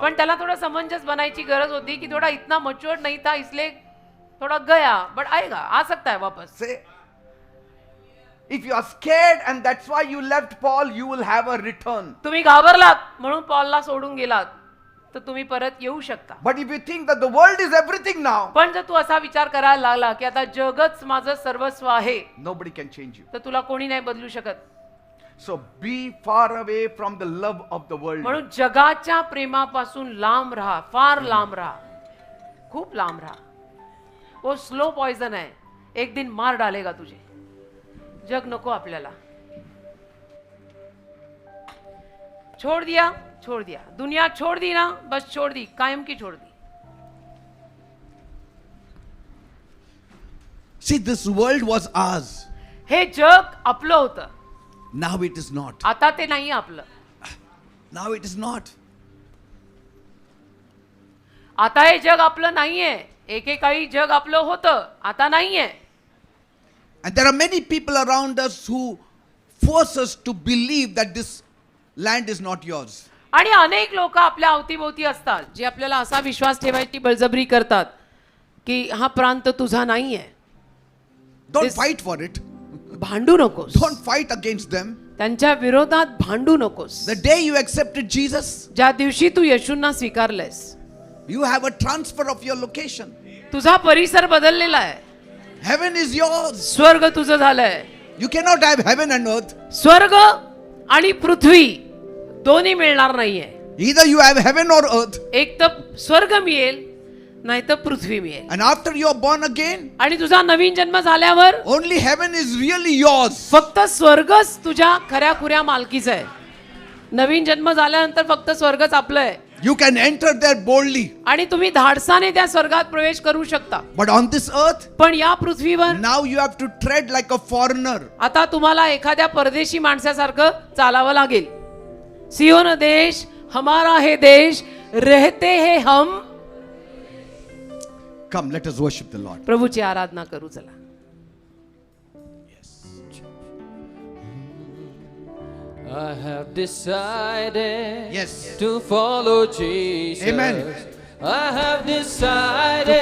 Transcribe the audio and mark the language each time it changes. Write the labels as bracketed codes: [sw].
[mr] पण त्याला थोडं समंजस बनायची गरज होती की [hi] थोड़ा इतना मच्योर नहीं था इसलिए थोड़ा गया बट आएगा आ सकता है वापस. [en] Say, if you are scared and that's why you left Paul, you will have a return. [mr] तुम्ही घाबरलात म्हणून पॉलला सोडून गेलात तर तुम्ही परत येऊ शकता. [en] But if you think that the world is everything now, [mr] पण जर तू असा विचार करायला लागला की आता जगच माझं सर्वस्व आहे [en] nobody can change you. [mr] तर तुला कोणी नाही बदलू शकत. [en] So be far away from the love of the world. [mr] म्हणून जगाच्या प्रेमापासून लांब राहा. फार लांब राहा. खूप लांब राहा. [hi] वो स्लो पॉइजन है. एक दिन मार डालेगा तुझे. [mr] जग नको आपल्याला. [hi] छोड़ दिया दुनिया छोड़ दी ना बस छोड़ दी कायम की छोड़ दी. [en] See, this world was ours. [mr] हे जग आपलं होतं. [en] Now it is not. [mr] आता ते नाही आपलं. [en] Now it is not. [mr] आता हे जग आपलं नाहीये. एकेकाळी जग आपलं होतं. आता नाहीये. [en] And there are many people around us who force us to believe that this land is not yours. [mr] आणि अनेक लोक आपल्या अवतीभोवती असतात जे आपल्याला असा विश्वास ठेवायची बळजबरी करतात की हा प्रांत तुझा नाहीये. [en] Don't This- fight for it. [mr] भांडू नकोस. [en] Don't fight against them. [mr] त्यांच्या विरोधात भांडू नकोस. [en] The day you accepted Jesus, [mr] ज्या दिवशी तू येशूंना स्वीकारलेस [en] you have a transfer of your location. [mr] तुझा परिसर बदललेला आहे. [en] Heaven is yours. [mr] स्वर्ग तुझं झालंय. [en] You cannot have heaven and earth. [mr] स्वर्ग आणि पृथ्वी दोन्ही मिळणार नाहीये. [en] Either you have heaven or earth. [mr] एक तर स्वर्ग मिळेल नाही तर पृथ्वी मिळेल. [en] And after you are born again, [mr] आणि तुझा नवीन जन्म झाल्यावर [en] only heaven is really yours. [mr] फक्त स्वर्गच तुझ्या खऱ्या खुऱ्या मालकीचा आहे. नवीन जन्म झाल्यानंतर फक्त स्वर्गच आपलं आहे. [en] You can enter there boldly. [mr] आणि तुम्ही धाडसाने त्या स्वर्गात प्रवेश करू शकता. [en] But on this earth, [mr] पण या पृथ्वीवर [en] now you have to tread like a foreigner. [mr] आता तुम्हाला एखाद्या परदेशी माणसासारखं चालावं लागेल. [hi] सियोन देश हमारा है देश, रहते हैं हम. [en] Come, let us worship the Lord. [mr] प्रभूची आराधना करू चला. [en] I have decided Yes. to follow Jesus. Amen. I have decided